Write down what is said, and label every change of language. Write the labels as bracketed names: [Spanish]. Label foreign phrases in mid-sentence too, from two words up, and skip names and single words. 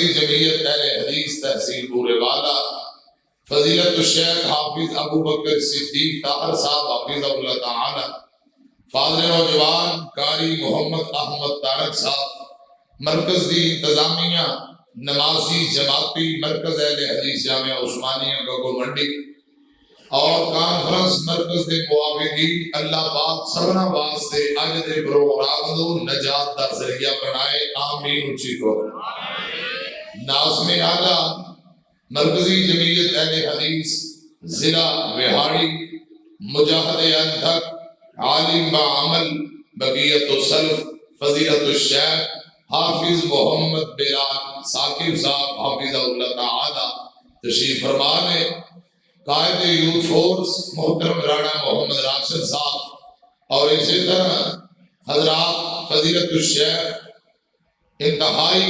[Punjabi] جمعیت اہل حدیث تحصیل پورے والا فضیلت الشیخ حافظ ابو بکر صدیق طاہر صاحب حافظ اللہ تعالی فاضل نوجوان قاری محمد احمد طارق صاحب مرکز دی انتظامیہ نمازی جماعتی مرکز اہل حدیث جامعہ عثمانیہ گوگو منڈی اور کانفرنس مرکز دے معاونین اللہ پاک سبنا واسطے اج دے پروگرام نو نجات دا ذریعہ بنائے آمین اچھی کو [Urdu] ناظم اعلیٰ مرکزی جمعیت اہل حدیث ضلع وہاڑی مجاہد انتھک عالم بعمل بقیت السلف فضیلت الشیخ حافظ محمد بلال ثاقب صاحب حافظ اللہ تعالی [Punjabi] تشریف فرما نے قائد یوتھ فورس محترم رانا محمد راشد صاحب اور اسی طرح حضرات فضیلت الشیخ انتہائی